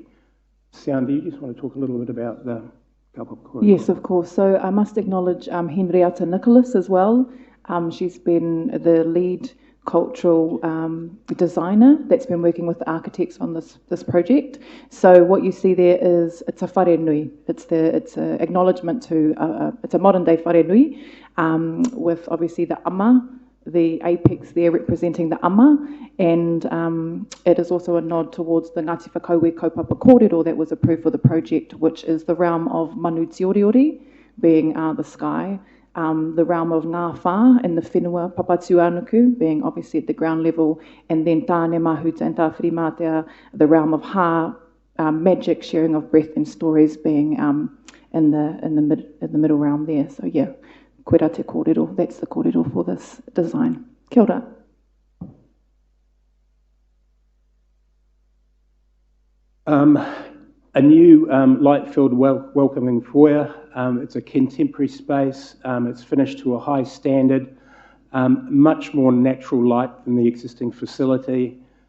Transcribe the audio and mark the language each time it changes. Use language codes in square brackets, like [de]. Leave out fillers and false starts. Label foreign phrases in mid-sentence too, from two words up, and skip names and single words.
[en] Sian, do you just want to talk a little bit about the Yes, of course. So I must acknowledge Henrietta Nicholas as well. She's been the lead cultural designer that's been working with the architects on this project. So what you see there is it's a [mi] whare nui. [en] It's an acknowledgement to it's a modern day [mi] whare nui, [en] with obviously the ama, the apex there representing the ama, and it is also a nod towards the Ngāti Whakaue [mi] Kaupapa Kōrero [en] that was approved for the project, which is the realm of Manu Te Oriori, being the sky, the realm of Ngā Whā and the whenua Papatu Anuku, being obviously at the ground level, and then Tāne Mahuta and Tā Whirimātea, the realm of Ha, magic, sharing of breath and stories, being in the middle realm there. So yeah. [mi] Koera te kōrero, [en] that's the kōrero for this design. [mi] Kia ora. [en] A new light-filled welcoming foyer. It's a contemporary space. It's finished to a high standard, much more natural light than the existing facility.